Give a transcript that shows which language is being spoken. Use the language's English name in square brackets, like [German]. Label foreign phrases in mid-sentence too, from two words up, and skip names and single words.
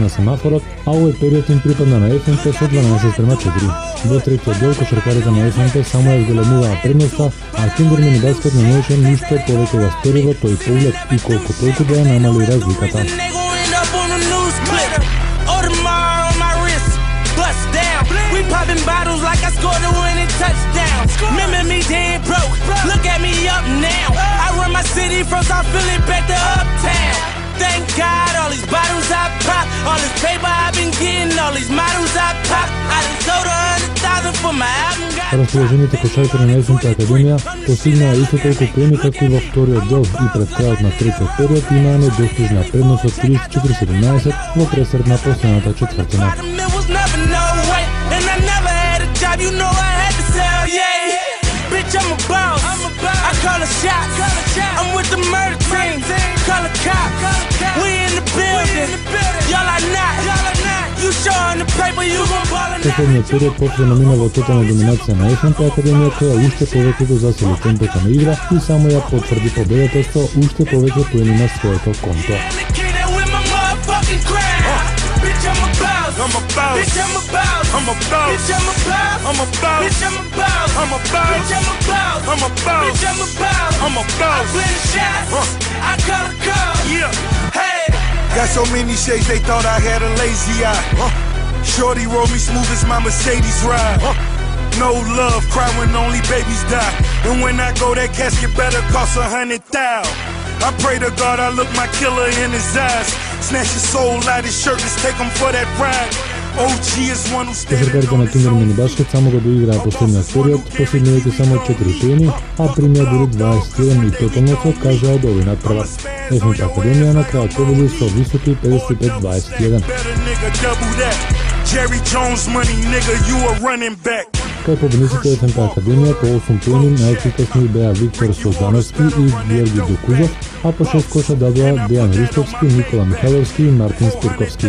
[Macedonian] на семафорот, а овој период им припадна на ФНП со 12:4. Во третиот дел кошаркарите на ФНП само ја зголемуваа предноста, а Киндер Мини Баскет не можеше ништо повеќе да стори во тој поглед и колку толку да ја намали разликата. [English] Thank God, all these bottles I pop, all this paper I've been getting, all these models I pop. I done sold 100,000 for my album. [Macedonian] Расположените кошаркари на ФНП Академија постигнаа исто толку поени како и во вториот дел и пред крајот на третиот период имаа недостижна предност од 34-17 во пресред на последната четвртина. [English] I'm a boss, I call a shot, I'm with the murder team, call a cop, we in the building, y'all are not, you showing the paper, you gon' ball in that. [Macedonian] Последниот период повторно мина во тотална доминација на ФНП Академија, која уште повеќе го засили темпото на игра и само ја потврди победата со уште повеќе поени на своето конто. [English] I'm a boss. Bitch, I'm a boss. I'm a boss. Bitch, I'm a boss. I'm a boss. Bitch, I'm a boss. I'm a boss. Bitch, I'm a boss. I'm a boss. Bitch, I'm a boss. I'm a boss. I play the shots. I call a call. Yeah. Hey. Got so many shades they thought I had a lazy eye. Shorty roll me smooth as my Mercedes ride. No love, cry when only babies die. And when I go, that casket better cost 100,000. I pray to God I look my killer in his eyes. Snatch his soul out his shirt, let's take him for that ride. [Macedonian] Кошаркарите на Киндер Мини Баскет само го доиграа последниот период, последнивите само 4 поени, а примија дури 21 и тотално се откажаа од овој надпревар. ФНП Академија на крајот победи со високи 55-21. Кај победниците ФНП Академија по 8 поени најефикасни беа Виктор Созановски и Георги Докузов, а по 6 коша дадоа Дејан Ристовски, Никола Михайловски и Мартин Спирковски.